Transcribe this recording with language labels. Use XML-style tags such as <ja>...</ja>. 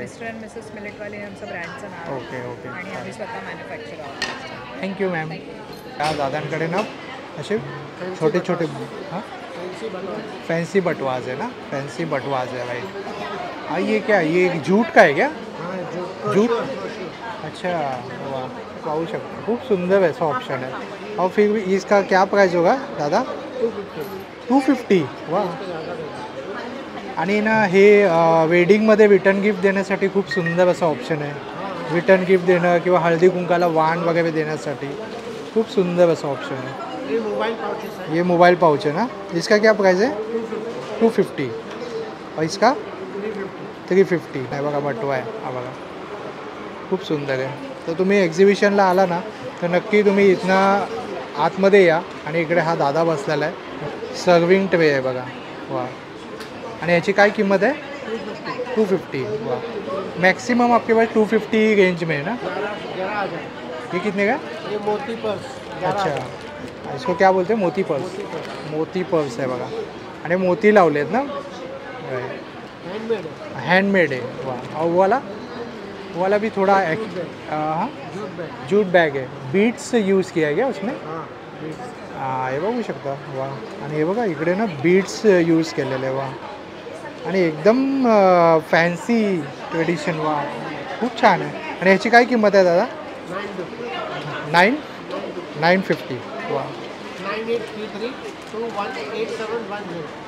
<mr>Mister and Mrs मिलेटवाले हे आमचं ब्रँडचं नाव आहे.</mr> <en>Okay okay.</en> <mr>आणि आम्ही स्वतः मॅन्युफॅक्चर आहोत.</mr> <en>Thank you ma'am.</en> <mr>या दादांकडे ना असे छोटे छोटे</mr> <hi>हाँ फैंसी बटवाज है ना, फैंसी बटवाज है भाई. ये क्या, ये जूट का है क्या? जूट. अच्छा.</hi> <mr>वाह, पाहू शकता खूप सुंदर</mr> <hi>ऐसा ऑप्शन है. और फिर इसका क्या प्राइस होगा दादा? 250. वाह.</hi> <mr>आणि ना हे वेडिंगमध्ये रिटर्न गिफ्ट देण्यासाठी खूप सुंदर असं ऑप्शन आहे. रिटर्न गिफ्ट देणं किंवा हळदी कुंकाला वाण वगैरे देण्यासाठी खूप सुंदर असं ऑप्शन आहे.</mr> <hi>ये मोबाइल पाउच है ना. इसका क्या प्राइस है? 250. और इसका 350.</hi> <mr>नाही बघा, बटवा आहे हा बघा, खूप सुंदर आहे. तर तुम्ही एक्झिबिशनला आला ना तर नक्की तुम्ही इथनं आतमध्ये या. आणि इकडे हा दादा बसलेला आहे. सर्विंग ट्रे आहे बघा. वा. आणि याची काय किंमत आहे? 250.</mr> <hi>वाह, मैक्सिमम आपके पास 250 रेंज में है ना? ये कितने का? ये मोती पर्स. अच्छा, इसको क्या बोलते हैं?</hi> <mr>मोती पर्स. मोती पर्स आहे बघा. आणि मोती लावले आहेत ना?</mr> <hi>हैंडमेड है. वाह. और वो वाला भी थोड़ा हाँ जूट बैग है. बीड्स यूज़ किया गया उसमें.</hi> <mr>हाँ, हे बघू शकता. वा. आणि हे बघा इकडे ना बीड्स यूज केलेले आहे. वा. आणि एकदम फॅन्सी ट्रेडिशन. वा, खूप छान आहे. आणि ह्याची काय किंमत आहे दादा? 950. वा. 9833218710.</mr>